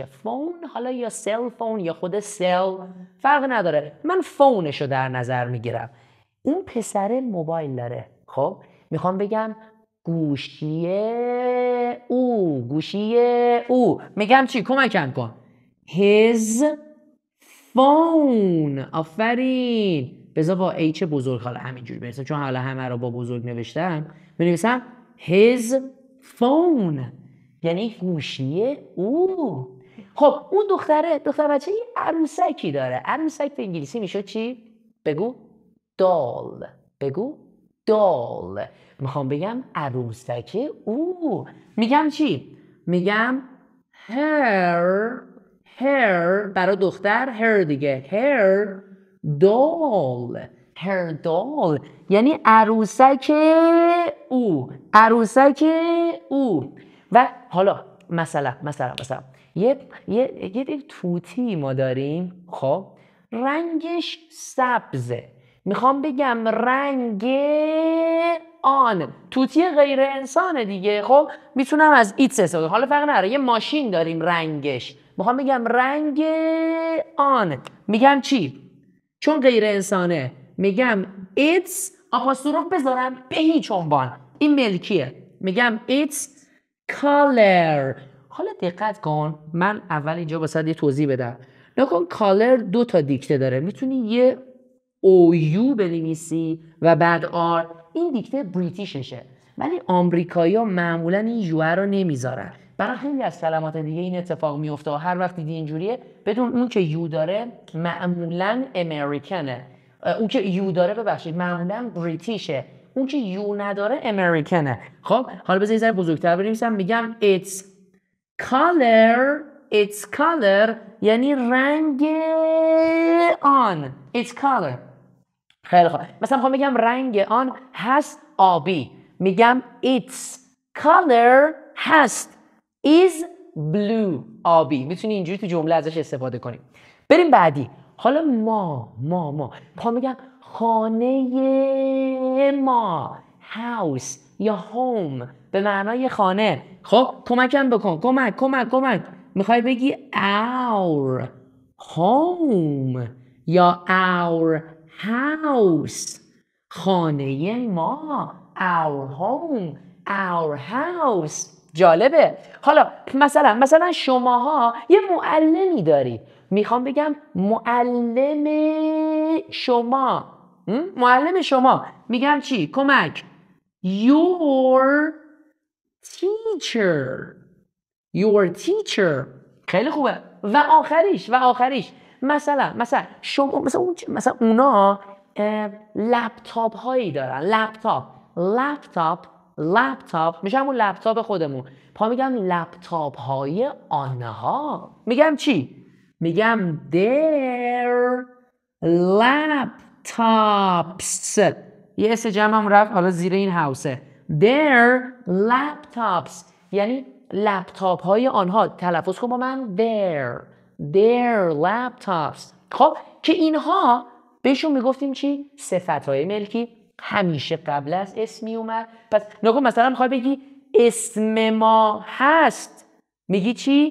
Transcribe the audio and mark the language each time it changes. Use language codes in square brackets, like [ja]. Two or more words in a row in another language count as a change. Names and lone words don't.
[fa] فون حالا یا [en] cell phone [fa] یا خود سل فرق نداره. من فونشو در نظر میگیرم. اون پسر موبایل داره. خب میخوام بگم گوشی او. میگم چی؟ کمکم کن. [en] His phone. [fa] آفرین. بذار با H بزرگ حالا همینجوری برسم، چون حالا همه رو با بزرگ نوشتم. بنویسم [en] his phone، [fa] یعنی گوشی او. خب اون دختر بچه یه عروسکی داره. عروسک به انگلیسی میشه چی؟ بگو دال. میخوام بگم عروسک او. میگم چی؟ میگم her برای دختر، her دیگه، [en] her doll [fa] یعنی عروسک او. و حالا مثلا یه توتی ما داریم. خب رنگش سبزه. میخوام بگم رنگ آن. توتی غیر انسانه دیگه. خب میتونم از ایتس استفاده. حالا فرق نداره. یه ماشین داریم رنگش، میخوام بگم رنگ آن. میگم چی؟ چون غیر انسانه میگم it's، آپاستروف بذارم به هیچ عنوان، این ملکیه. میگم [en] it's color. [fa] حالا دقت کن، من اول اینجا واسه یه توضیح بدم. نکن color 2 تا دیکته داره. میتونی یه OU بنویسی و بعد R. این دیکته بریتیششه، ولی آمریکایی‌ها معمولا این یو رو نمیذارن. برای خیلی از کلمات دیگه این اتفاق میفته. هر وقت دیدی اینجوریه بدون اون که یو داره معمولا امریکنه. اون که یو داره ببخشید معمولا بریتیشه. اون که یو نداره امریکنه. خب حالا بذار یه ذره بزرگتر بنویسم. [en] میگم it's color یعنی رنگ آن. it's color. [fa] خیلی خوب. مثلا میخوام بگم رنگ آن هست آبی. [en] میگم its color هست is blue. [fa] آبی. میتونی اینجوری تو جمله ازش استفاده کنی. بریم بعدی. حالا ما میخوام بگم خانه ما، house یا home به معنای خانه. خب کمکم بکن. کمک. میخوای بگی [en] our home [fa] یا [en] our house. [fa] خانه ما، [en] our home، our house. [fa] جالبه. حالا مثلا شماها یه معلمی داری. میخوام بگم معلم شما. میگم چی؟ کمک. [en] your teacher. [fa] خیلی خوبه. و آخریش مثلا اونا لپتاپ هایی دارن. لپتاپ میشه همون لپتاپ خودمون. میگم لپتاپ های آنها. میگم چی؟ میگم [en] their laptops. [fa] یه اس جمعم رفت حالا زیر این هاوسه. [en] their laptops [fa] یعنی لپتاپ های آنها. تلفظ کن با من [en] their laptops. [fa] خب که اینها بهشون میگفتیم چی؟ صفت‌های ملکی. همیشه قبل از اسمی اومد. پس نگاه مثلا میخوای بگی اسم ما هست، میگی چی؟